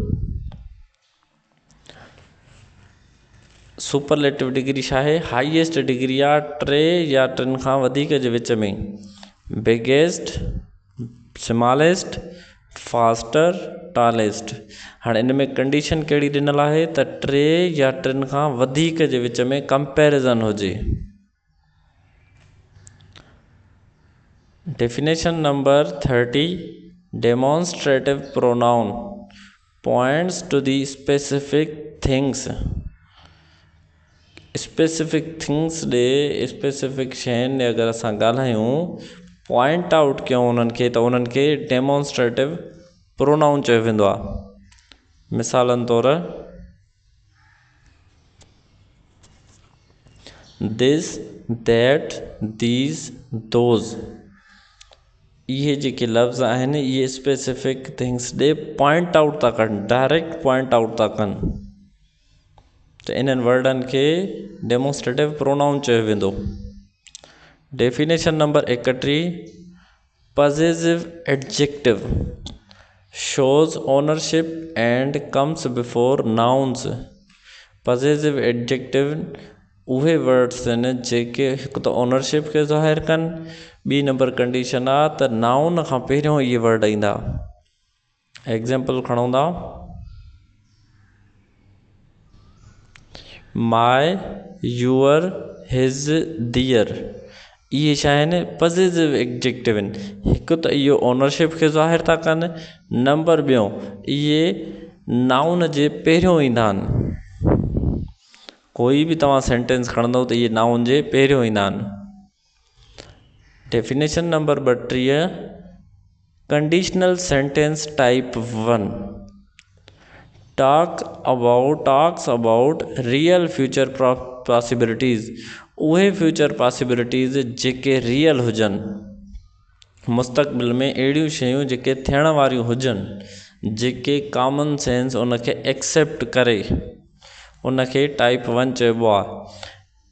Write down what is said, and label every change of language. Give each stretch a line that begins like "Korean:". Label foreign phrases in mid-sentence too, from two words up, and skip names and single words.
English: superlative degree
Sindhi: छा आहे?
English: highest degree
Sindhi: आहे 3 या 3 खां वधीक जे विच में।
English: biggest, smallest, faster, tallest.
Sindhi: हाणे इन में कंडीशन कहिड़ी ॾिनल आहे त 3 या 3 खां वधीक जे विच में कंपैरिज़न हुजे।
English: Definition number 30, demonstrative pronoun points to the specific things. specific things
Sindhi: ॾे स्पेसिफिक शयुनि ॾे अगरि असां ॻाल्हायूं
English: point out
Sindhi: कयूं उन्हनि खे त उन्हनि खे
English: demonstrative pronoun
Sindhi: चयो वेंदो आहे। مثالن طور
English: this, that, these, those,
Sindhi: इहे जेके लफ़्ज़ आहिनि इहे
English: specific things
Sindhi: ॾे
English: point out
Sindhi: था कनि,
English: direct point out
Sindhi: था कनि, त इन्हनि वर्डनि खे
English: demonstrative pronoun
Sindhi: चयो वेंदो।
English: Definition number 31, possessive adjective shows ownership and comes before nouns। possessive adjective
Sindhi: उहे वर्ड्स आहिनि जेके हिकु त ओनरशिप खे ज़ाहिर कनि, ॿी नंबर कंडीशन आहे त नाउन खां पहिरियों इहे वर्ड ईंदा। एग्ज़ाम्पल खणूं था,
English: my, your, his, their,
Sindhi: इहे छा आहिनि?
English: possessive adjective
Sindhi: आहिनि। हिकु त इहो ओनरशिप खे ज़ाहिर था कनि, नंबर ॿियों इहे नाउन जे पहिरियों ईंदा आहिनि। कोई बि तव्हां सेंटेंस खणंदव त इहे नाउन जे पहिरियों ईंदा आहिनि।
English: Definition number 32, conditional sentence type 1 talks about real future possibilities।
Sindhi: उहे
English: future possibilities
Sindhi: जेके रियल हुजनि, मुस्तक़बिल में अहिड़ियूं शयूं जेके थियण वारियूं हुजनि, जेके
English: common sense
Sindhi: उनखे एक्सेप्ट करे, उनखे टाइप 1 चइबो आहे।